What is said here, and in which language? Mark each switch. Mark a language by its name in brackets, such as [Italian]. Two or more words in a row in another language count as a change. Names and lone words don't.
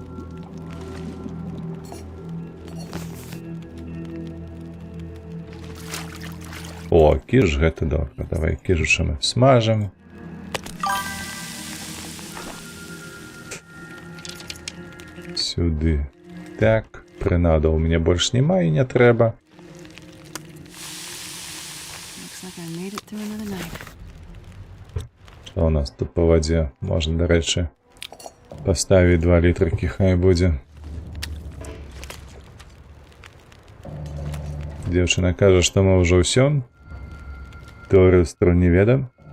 [Belarusian] О, кіш, гэта добра. Давай кішача мы смажем. Сюды. Так, прынадаў мне больш няма і не трэба. [English] Looks like I made it through another night. [Belarusian] Што у нас тут по вадзе? Можна, дарэчы, паставіць 2 літрыкі, хай будзе. Дзяўчына кажа, што мы ўжо ўсё. Тэорыю струн не ведам.